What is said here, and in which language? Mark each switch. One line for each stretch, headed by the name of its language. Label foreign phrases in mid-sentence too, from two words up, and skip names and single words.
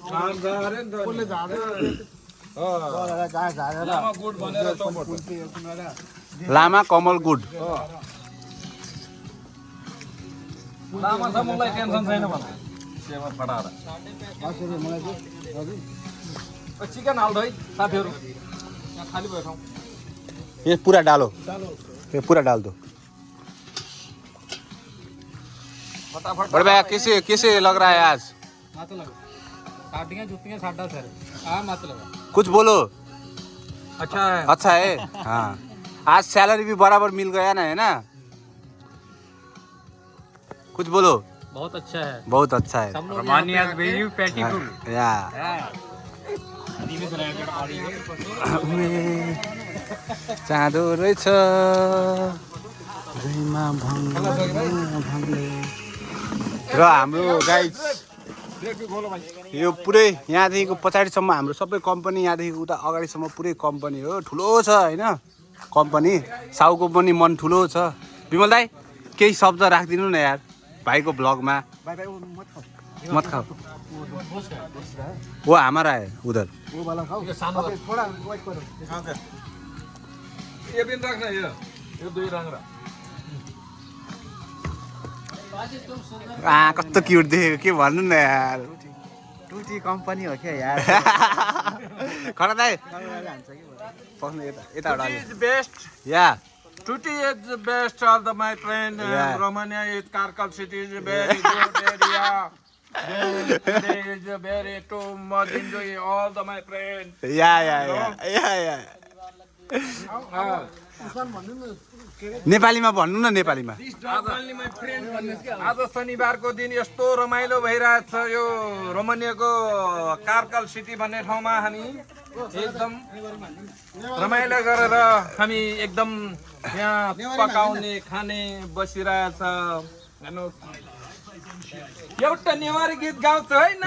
Nepali: लामा कमल गुड। लामा छ, मलाई टेन्सन छैन भन। सेवा फटाएर चिकन हाल्दो है साथीहरू, यहाँ खाली भयो ठाउँ।
Hindi: ये पूरा डालो, ये पूरा डाल दो। फटाफट। बड़े भैया कैसे लग रहा है आज?
Punjabi: मत लगा, काटियाँ जुतियाँ साढ़ा सर मत लगा।
Hindi: कुछ बोलो। अच्छा है, अच्छा है। हाँ, आज सैलरी भी बराबर मिल गया ना, है ना? कुछ बोलो। बहुत अच्छा है, बहुत अच्छा है।
English: Romania very beautiful.
Nepali: या चाँदो रहेछ र हाम्रो गाइज यो पुरै यहाँदेखिको पछाडिसम्म हाम्रो सबै कम्पनी, यहाँदेखि उता अगाडिसम्म पुरै कम्पनी हो। ठुलो छ होइन कम्पनी। साउको पनि मन ठुलो छ। विमल दाई केही शब्द राखिदिनु न यार भाइको ब्लगमा।
Hindi: मत खाओ, वो हमारा है उधर। ये भी रखना, ये दुई रंग रहा।
Nepali: कस्तो क्युट देखेको, के भन्नु न यार। टुटी कम्पनी हो क्या यार। खडा दाइ पस्नु यता यताबाट
English: Tutti is best. या Tutti is the best of the my friend. Yeah. Romania is Karkal city is a very good area. There is a very too much enjoy all the my friend.
Nepali: या नेपालीमा भन्नु न, नेपालीमा।
English: Only my friend.
Nepali: आज शनिबारको दिन यस्तो रमाइलो भइरहेछ यो रोमानियाको कार्कल सिटी भन्ने ठाउँमा हामी एकदम रमाइलो गरेर हामी एकदम यहाँ पकाउने खाने बसिरहेछ। एउटा नेवारी गीत गाउँछ है न?